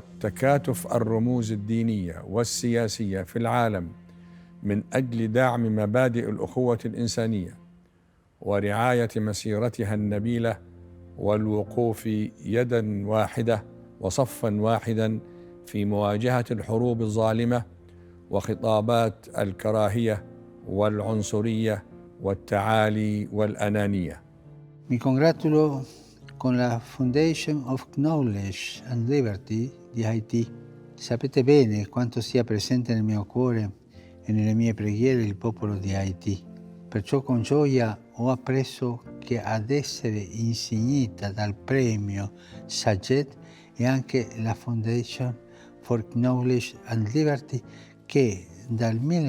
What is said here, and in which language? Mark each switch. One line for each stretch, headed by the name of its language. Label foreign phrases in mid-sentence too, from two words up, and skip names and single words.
Arabic: تكاتف الرموز الدينية والسياسية في العالم من أجل دعم مبادئ الأخوة الإنسانية ورعاية مسيرتها النبيلة والوقوف يداً واحدة وصفاً واحداً في مواجهة الحروب الظالمة وخطابات الكراهية والعنصرية والتعالي والأنانية.
Italian: Mi congratulo con la Foundation of Knowledge and Liberty di Haiti. Sapete bene quanto sia presente nel mio cuore e nelle mie preghiere il popolo di Haiti. Perciò con gioia ho appreso che ad essere insignita dal premio Zayed è anche la Foundation for Knowledge and Liberty che dal